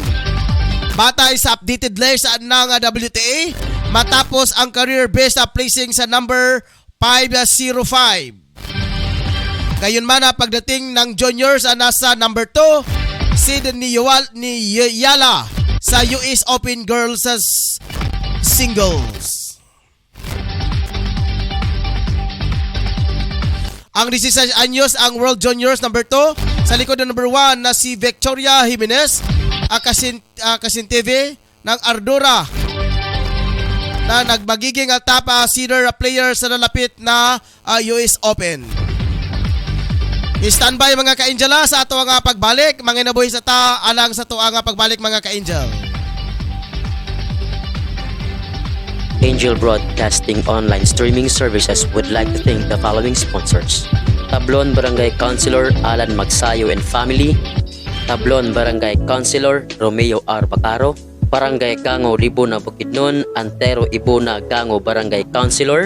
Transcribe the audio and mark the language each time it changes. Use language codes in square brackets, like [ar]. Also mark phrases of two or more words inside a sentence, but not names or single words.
[tl] Batay sa [en] updated list [tl] ng WTA matapos ang [en] career-based placing [tl] sa number 505. Gayunman pagdating ng juniors nasa [en] number 2 seed [tl] ni Yala sa US Open Girls Singles. Ang 16 anyos ang World Juniors number 2 sa likod ng number 1 na si Victoria Jimenez Kasinteve ng Ardora na nagmagiging [en] top seeder player [tl] sa nalapit na US Open. [ceb] I-standby mga ka-angel sa ato nga pagbalik. Mga nabuhi sa alang sa ato nga pagbalik mga ka-angel. [en] Angel Broadcasting online streaming services would like to thank the following sponsors: Tablon Barangay Councilor Alan Magsayo and Family, Tablon Barangay Councilor Romeo R. Bacaro, Barangay Gango Libuna Bukidnon, Antero Ibuna Gango Barangay Councilor.